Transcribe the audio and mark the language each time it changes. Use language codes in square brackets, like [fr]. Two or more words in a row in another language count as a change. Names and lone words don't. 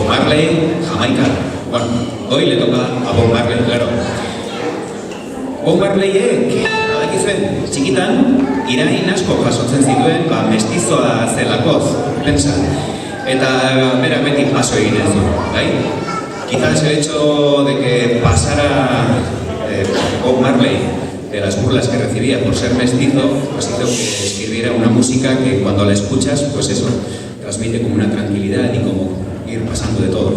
[es] Marley, Jamaica. Bueno, hoy le toca a Bob Marley, claro. [eu] Bob Marleyek, badakizuen, txikitan, irain asko jasotzen zituen, mestizoa zelakoz, pensa. Eta berak beti paso egiten zuen, bai? [es] Quizás el hecho de que pasara Bob Marley de las burlas que recibía por ser mestizo, pues hizo que escribiera una música que cuando la escuchas, pues eso, transmite como una tranquilidad y como ir pasando de todo.